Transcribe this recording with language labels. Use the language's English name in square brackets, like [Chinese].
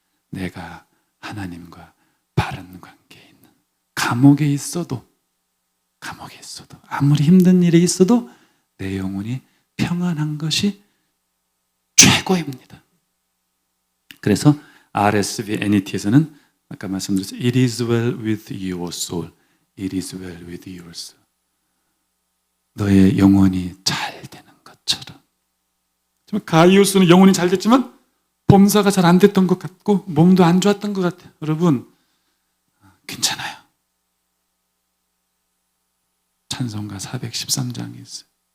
[Korean] 내가 하나님과 바른 관계에 있는 감옥에 있어도 아무리 힘든 일이 있어도 내 영혼이 평안한 것이 최고입니다. 그래서 RSV NET에서는 아까 말씀드렸죠. [English] It is well with your soul. It is well with your soul. [Korean] 너의 영혼이 잘 되는 것처럼. 가이오스는 영혼이 잘 됐지만 범사가 잘 안 됐던 것 같고 몸도 안 좋았던 것 같아요. 여러분 괜찮아요. 찬송가 413장이 있어요.